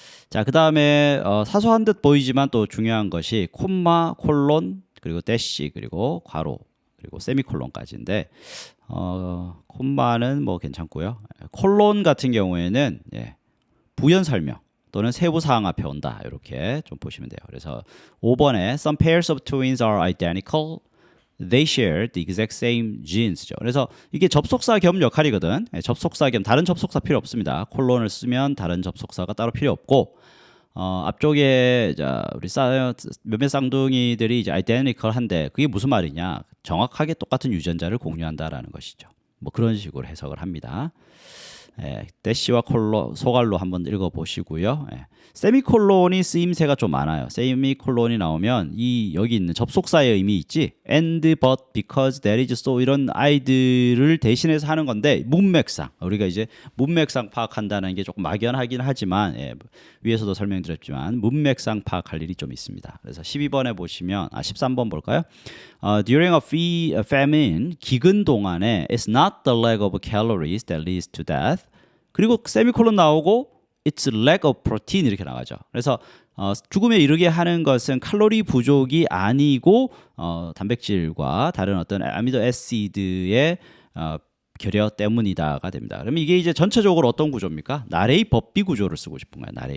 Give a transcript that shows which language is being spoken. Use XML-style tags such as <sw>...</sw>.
<ko>자, 그 다음에 사소한 듯 보이지만 또 중요한 것이 콤마, 콜론, 그리고 대시, 그리고 괄호, 그리고 세미콜론까지인데 콤마는 뭐 괜찮고요. 콜론 같은 경우에는 부연 설명 또는 세부 사항 앞에 온다 이렇게 좀 보시면 돼요. 그래서 5번에</ko> <en>Some pairs of twins are identical. They share the exact same genes죠.</en> <ko>그래서 이게 접속사 겸 역할이거든. 접속사 겸 다른 접속사 필요 없습니다. 콜론을 쓰면 다른 접속사가 따로 필요 없고 앞쪽에 우리 몇몇 쌍둥이들이 이제 identical한데 그게 무슨 말이냐? 정확하게 똑같은 유전자를 공유한다라는 것이죠. 뭐 그런 식으로 해석을 합니다. 대시와 소갈로 한번 읽어보시고요. 세미콜론이 쓰임새가 좀 많아요. 세미콜론이 나오면 여기 있는 접속사의 의미 있지? and, but, because, that is so 이런 아이들을 대신해서 하는 건데 문맥상 우리가 이제 문맥상 파악한다는 게 조금 막연하긴 하지만 위에서도 설명드렸지만 문맥상 파악할 일이 좀 있습니다. 그래서 12번에 보시면 13번 볼까요?</ko> <en>During a famine</en> <ko>기근 동안에</ko> <en>it's not the lack of calories that leads to death.</en> <ko>그리고 세미콜론 나오고</ko> <en>it's lack of protein</en> <ko>이렇게 나가죠. 그래서 죽음에 이르게 하는 것은 칼로리 부족이 아니고 단백질과 다른 어떤 아미노 애시드의 결여 때문이다가 됩니다. 그러면 이게 이제 전체적으로 어떤 구조입니까? 나레이 법비 구조를 쓰고 싶은 거예요.</ko>